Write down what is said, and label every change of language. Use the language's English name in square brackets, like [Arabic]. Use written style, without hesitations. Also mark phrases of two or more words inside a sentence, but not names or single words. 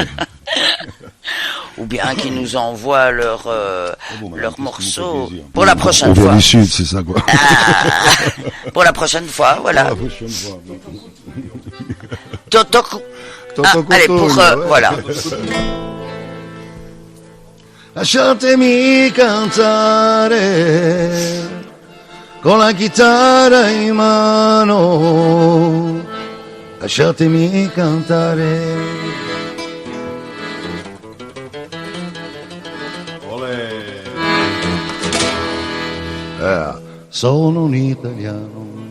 [French] Ou bien qui nous envoient leurs bon, bah, leurs qu'est-ce qui vous morceaux fait plaisir? pour la On prochaine vient fois. du Sud, c'est ça, quoi. Ah, pour la prochaine fois, voilà. Ah, la prochaine fois. Totoku. Toto Allez, Cotone, pour ouais. voilà. [Italian] Lasciatemi cantare con la chitarra in mano. Lasciatemi cantare. Sono un italiano.